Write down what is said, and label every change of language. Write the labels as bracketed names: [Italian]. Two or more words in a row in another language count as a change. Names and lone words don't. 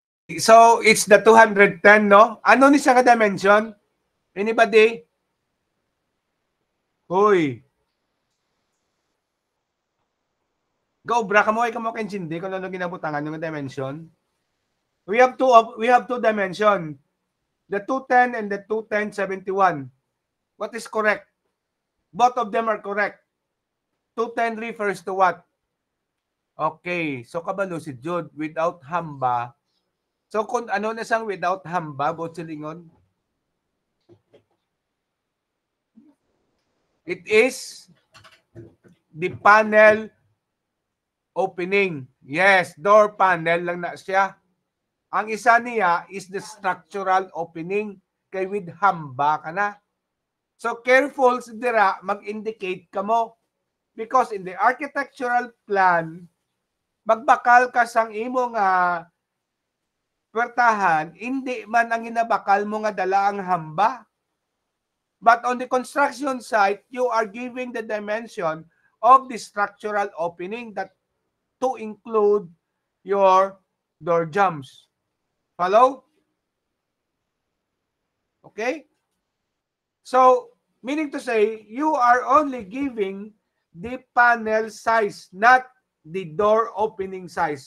[English] So, it's the 210, no? [Hiligaynon] Ano ni siya ka-dimension? [English] Anybody? Hoy. Go, [Hiligaynon] bra, kamuhay ka mo kaintindi kung ano ginabutangan yung dimension. [English] We have two dimension. The 210 and the 210-71. What is correct? Both of them are correct. 210 refers to what? Okay, so [Hiligaynon] kabalo si Jude [English] without hamba. [Hiligaynon] So kung ano na siyang without hamba, botsilingon? [English] It is the panel opening. [Hiligaynon] Yes, [English] door panel [Hiligaynon] lang na siya. Ang isa niya [English] is the structural opening [Hiligaynon] kay with hamba ka na. So careful dira mag-indicate ka mo [English] because in the architectural plan [Hiligaynon] magbakal ka sang imo nga puwertahan, hindi man ang ginabakal mo nga dala ang hamba. [English] But on the construction site, you are giving the dimension of the structural opening that to include your door jambs. Follow? Okay? So, meaning to say, you are only giving the panel size, not the door opening size.